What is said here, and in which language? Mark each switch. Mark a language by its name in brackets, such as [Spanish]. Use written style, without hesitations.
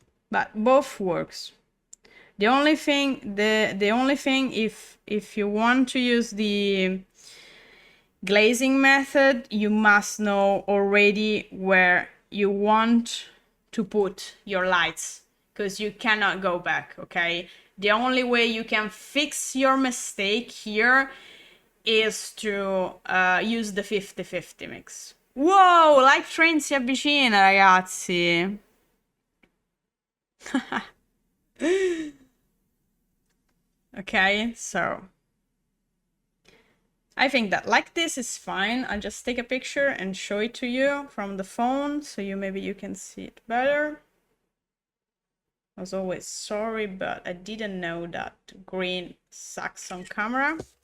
[English] But both works. The only thing if you want to use the glazing method, you must know already where you want to put your lights, because you cannot go back, okay? The only way you can fix your mistake here is to use the 50-50 mix. [Italian] Wow, Life Train si avvicina, ragazzi. [English] Okay, so I think that like this is fine. I'll just take a picture and show it to you from the phone, so maybe you can see it better. As always, sorry, but I didn't know that green sucks on camera.